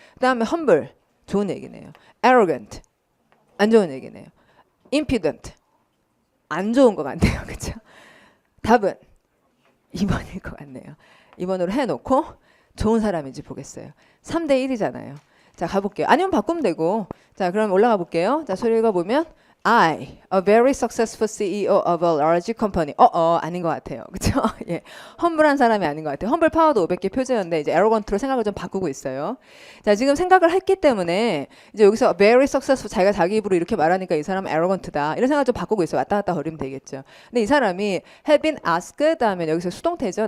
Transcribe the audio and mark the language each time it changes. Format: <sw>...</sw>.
<ko>그다음에 humble 좋은 얘기네요. arrogant 안 좋은 얘기네요. impudent 안 좋은 것 같네요. 그렇죠? 답은 2번일 것 같네요. 2번으로 해놓고 좋은 사람인지 보겠어요. 3대 1이잖아요. 자, 가볼게요. 아니면 바꾸면 되고. 자, 그럼 올라가 볼게요. 자, 소리 읽어보면</ko> <en>I, a very successful CEO of a large company.</en> <ko>아닌 것 같아요. 그렇죠? 예, 험블한 사람이 아닌 것 같아요. 험블 파워도 500개 표제였는데 이제 arrogant로 생각을 좀 바꾸고 있어요. 자, 지금 생각을 했기 때문에 이제 여기서</ko> <en>very successful</en> <ko>자기가 자기 입으로 이렇게 말하니까 이 사람은 arrogant다. 이런 생각을 좀 바꾸고 있어요. 왔다 갔다 거리면 되겠죠. 근데 이 사람이</ko> <en>have been asked</en> <ko>다음에 여기서 수동태죠.</ko>